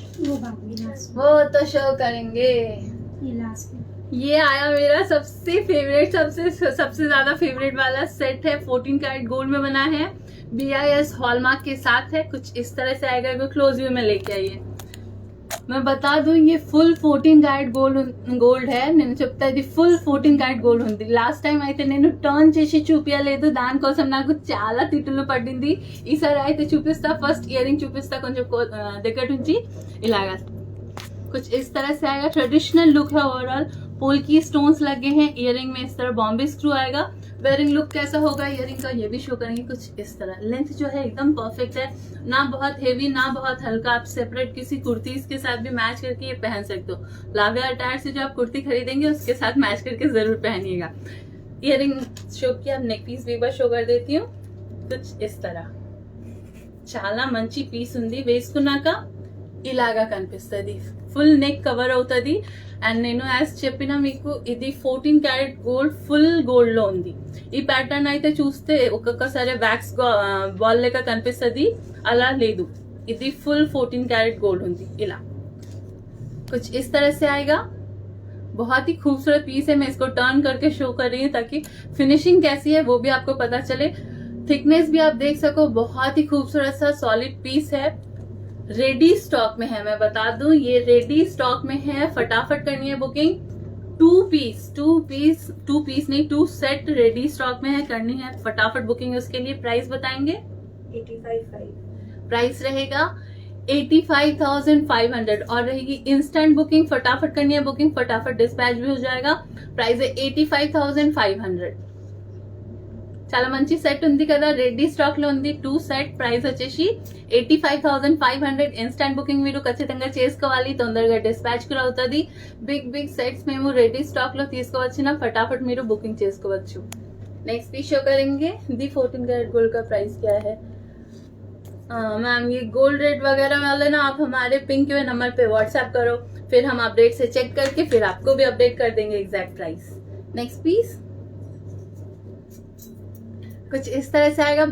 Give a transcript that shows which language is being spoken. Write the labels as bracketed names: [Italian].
[Hindi] वो बाद में लास्ट वो तो शो करेंगे। ये लास्ट में ये आया मेरा सबसे फेवरेट, सबसे ज्यादा फेवरेट वाला सेट है, 14 कैरेट गोल्ड में बना है, BIS हॉलमार्क के साथ है। कुछ इस तरह से आएगा, क्लोज व्यू में लेके आइए। मैं बता दूं ये [Telugu] ఫుల్ 14 క్యారెట్ గోల్డ్ है నేను చెప్తా ఇది ఫుల్ 14 క్యారెట్ గోల్డ్ ఉంది. లాస్ట్ టైం అయితే నేను టర్న్ చేసి చూపించలేదు, దానికోసం నాకు చాలా తిట్టులు పడింది. ఈసారి అయితే చూపిస్తా. ఫస్ట్ ఇయర్ రింగ్ చూపిస్తా కొంచెం దగ్గర నుంచి. ఇలాగా [Hindi] कुछ इस तरह से आएगा. ट्रेडिशनल लुक है ओवरऑल. पोल्की स्टोन्स लगे हैं इयरिंग में. इस तरह बॉम्बे स्क्रू आएगा. वेयरिंग लुक कैसा होगा इयरिंग का ये भी शो करेंगे. कुछ इस तरह. लेंथ जो है एकदम परफेक्ट है, ना बहुत हेवी ना बहुत हल्का. आप सेपरेट किसी कुर्तीज के साथ भी मैच करके ये पहन सकते हो. लाविया अटायर से जो आप कुर्ती खरीदेंगे उसके साथ मैच करके जरूर पहनिएगा. इयरिंग शो किया. अब नेक पीस भी एक बार शो कर देती हूँ. कुछ इस तरह [Telugu] చాలా మంచి పీస్ ఉంది. వేసుకున్నాక ఇలాగా కనిపిస్తుంది. ఫుల్ నెక్ కవర్ అవుతుంది. అండ్ నేను యాజ్ చెప్పిన మీకు ఇది 14 క్యారెట్ గోల్డ్ ఫుల్ గోల్డ్ లో ఉంది. ఈ ప్యాటర్న్ అయితే చూస్తే ఒక్కొక్కసారి వ్యాక్స్ బాల్ లెక్క కనిపిస్తుంది, అలా లేదు. ఇది ఫుల్ 14 कैरेट गोल्ड ఉంది. ఇలా [Hindi] कुछ इस तरह से आएगा. बहुत ही खूबसूरत पीस है. मैं इसको टर्न करके शो कर रही हूँ ताकि फिनिशिंग कैसी है वो भी आपको पता चले. थिकनेस भी आप देख सको. बहुत ही खूबसूरत सा सॉलिड पीस है. रेडी स्टॉक में है. मैं बता दूं ये रेडी स्टॉक में है. फटाफट करनी है बुकिंग. 2 पीस नहीं 2 सेट रेडी स्टॉक में है. करनी है फटाफट बुकिंग. उसके लिए प्राइस बताएंगे. 85,500 प्राइस रहेगा 85,500 और रहेगी इंस्टेंट बुकिंग. फटाफट करनी है बुकिंग, फटाफट डिस्पैच भी हो जाएगा. प्राइस है 85,500. [Telugu] చాలా మంచి సెట్ ఉంది కదా. రెడీ స్టాక్ లో ఉంది 2 సెట్. ప్రైస్ వచ్చేసి 85,500. ఇన్స్టాంట్ బుకింగ్ మీరు ఖచ్చితంగా చేసుకోవాలి, తొందరగా డిస్పాచ్ కూడా అవుతుంది. బిగ్ సెట్స్ మేము రెడీ స్టాక్ లో తీసుకోవచ్చిన फटाफट మీరు బుకింగ్ చేసుకోవచ్చు. [Hindi] नेक्स्ट पीस शो करेंगे. दी 14 कैरेट गोल्ड का प्राइस क्या है मैम? ये गोल्ड रेट वगैरह वाले ना आप हमारे पिंक के नंबर पे व्हाट्सएप करो, फिर हम अपडेट से चेक करके फिर आपको भी अपडेट कर देंगे एग्जैक्ट प्राइस. नेक्स्ट पीस कुछ इस तरह से आएगा.